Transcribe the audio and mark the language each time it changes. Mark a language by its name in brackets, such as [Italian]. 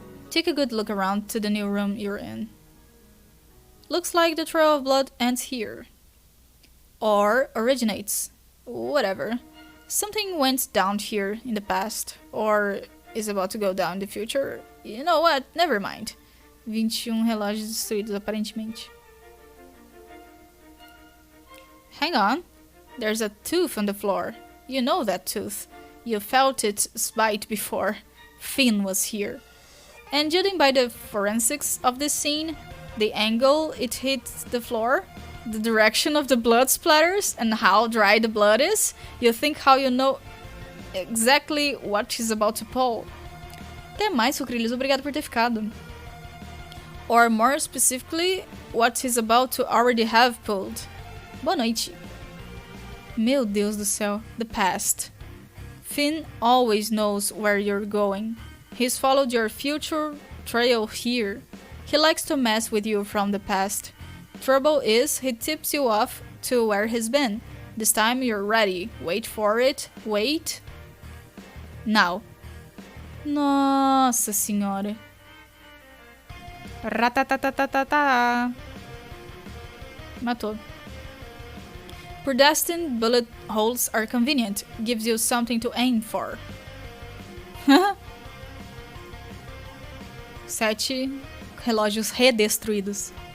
[English] Take a good look around to the new room you're in. Looks like the trail of blood ends here. Or originates. Whatever. Something went down here in the past, or is about to go down in the future. You know what? Never mind. [Portuguese] 21 relógios destruídos, aparentemente. [English] Hang on. There's a tooth on the floor. You know that tooth. You felt its bite before. Finn was here. And judging by the forensics of this scene, the angle it hits the floor, the direction of the blood splatters, and how dry the blood is, you think how you know exactly what she's about to pull. [Portuguese] Até mais, Sucrilhos, obrigado por ter ficado. [English] Or more specifically, what he's about to already have pulled. [Portuguese] Boa noite. Meu Deus do céu, [English] the past. Finn always knows where you're going. He's followed your future trail here. He likes to mess with you from the past. Trouble is, he tips you off to where he's been. This time you're ready. Wait for it. Wait. Now. [Portuguese] Nossa senhora. Ratatatatata. Matou. [English] Predestined bullet holes are convenient. Gives you something to aim for. [Portuguese] 7 relógios redestruídos.